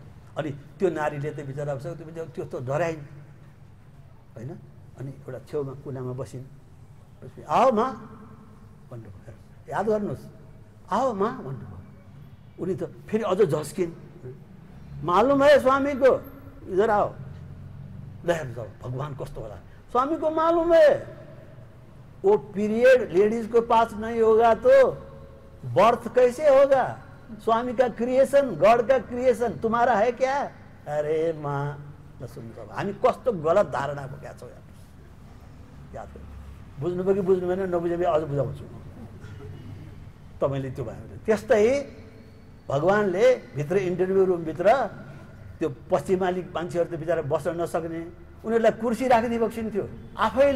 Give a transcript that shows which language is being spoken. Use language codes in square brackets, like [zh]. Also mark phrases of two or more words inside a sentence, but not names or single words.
[ne] अनि त्यो नारीले त बिचरा त्यो त डराइन् होइन। अनि एउटा छेउमा कुनामा बसिन्। [hi] आओ माँ [ne] भन्नुभयो, याद गर्नुहोस्, [hi] आओ माँ [ne] भन्नुभयो। उनी त फेरि अझ झस्किन्, [hi] मालुम है स्वामी को, इधर आओ। [ne] ल हेर्नुहोस् अब भगवान कस्तो होला। [hi] स्वामी को मालूम है वो [en] period ladies [hi] को पास नहीं होगा तो बर्थ कैसे होगा? स्वामी का क्रिएशन, गॉड का क्रिएशन तुम्हारा है क्या? [ne] अरे माँ ल सुन्नु, हामी कस्तो गलत धारणा बोकेका छौँ याद गर्नु। बुझ्नुभयो कि बुझ्नु भएन, नबुझे अझ बुझाउँछु तपाईँले। त्यो भयो त्यस्तै भगवानले भित्र इन्टरभ्यू रुमभित्र त्यो पश्चिमाली मान्छेहरू त बिचरा बस्न नसक्ने, उनीहरूलाई कुर्सी राखिदिइबक्सिन् थियो आफैले।